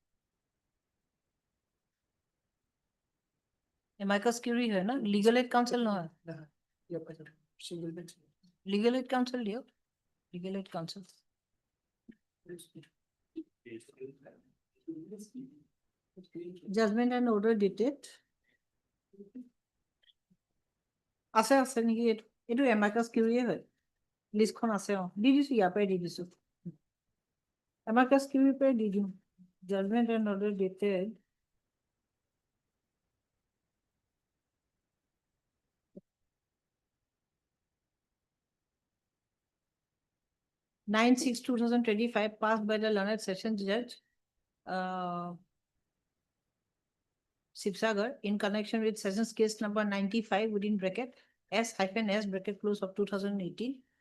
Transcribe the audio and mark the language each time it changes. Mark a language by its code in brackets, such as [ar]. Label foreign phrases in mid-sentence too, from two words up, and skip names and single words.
[la] Amicus curiae [hi] है ना, [en] legal aid counsel [hi] ना है, [en] legal aid counsel लियो, legal aid counsel. Judgment and order dated. [as] আছে নেকি এইটো [la] amicus curiae [as] হয়, লিষ্টখন আছে দি দিছো ইয়াৰ পৰাই দি দিছো। [la] amicus curiae [as] পৰাই দি দিম, [en] judgment and order dated. Nine 6/2025 passed by the learned session judge Sibsagar in connection with sessions case number 95 within bracket S-S bracket close of 2018.